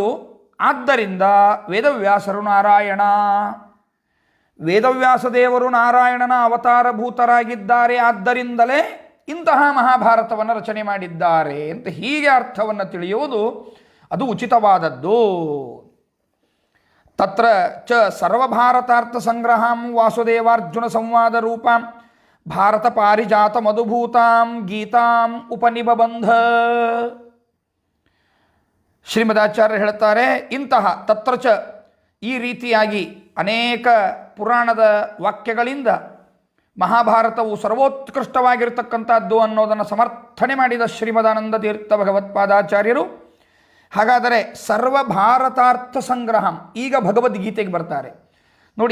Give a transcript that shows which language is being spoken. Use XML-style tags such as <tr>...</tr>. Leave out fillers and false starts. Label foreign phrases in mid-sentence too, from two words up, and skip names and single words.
<kn>ಆದ್ದರಿಂದ ವೇದವ್ಯಾಸರು ನಾರಾಯಣ, ವೇದವ್ಯಾಸ ದೇವರು ನಾರಾಯಣನ ಅವತಾರಭೂತರಾಗಿದ್ದಾರೆ, ಆದ್ದರಿಂದಲೇ ಇಂತಹ ಮಹಾಭಾರತವನ್ನು ರಚನೆ ಮಾಡಿದ್ದಾರೆ ಅಂತ ಹೀಗೆ ಅರ್ಥವನ್ನು ತಿಳಿಯುವುದು ಅದು ಉಚಿತವಾದದ್ದು.</kn> <sa>ತತ್ರ ಚ ಸರ್ವಭಾರತಾರ್ಥ ಸಂಗ್ರಹಾಂ ವಾಸುದೇವಾರ್ಜುನ ಸಂವಾದ ರೂಪಾಂ ಭಾರತ ಪಾರಿಜಾತ ಮಧುಭೂತಾಂ ಗೀತಾಂ ಉಪನಿಬಂಧ.</sa> <kn>ಶ್ರೀಮದಾಚಾರ್ಯರು ಹೇಳ್ತಾರೆ, ಇಂತಹ</kn> <sa>ತತ್ರ ಚ</sa> <kn>ಈ ರೀತಿಯಾಗಿ ಅನೇಕ ಪುರಾಣದ ವಾಕ್ಯಗಳಿಂದ ಮಹಾಭಾರತವು ಸರ್ವೋತ್ಕೃಷ್ಟವಾಗಿರತಕ್ಕಂಥದ್ದು ಅನ್ನೋದನ್ನು ಸಮರ್ಥನೆ ಮಾಡಿದ ಶ್ರೀಮದಾನಂದ ತೀರ್ಥ ಭಗವತ್ಪಾದಾಚಾರ್ಯರು. ಹಾಗಾದರೆ</kn> <sa>ಸರ್ವಭಾರತಾರ್ಥ ಸಂಗ್ರಹಂ,</sa> <kn>ಈಗ ಭಗವದ್ಗೀತೆಗೆ ಬರ್ತಾರೆ ನೋಡಿ.</kn>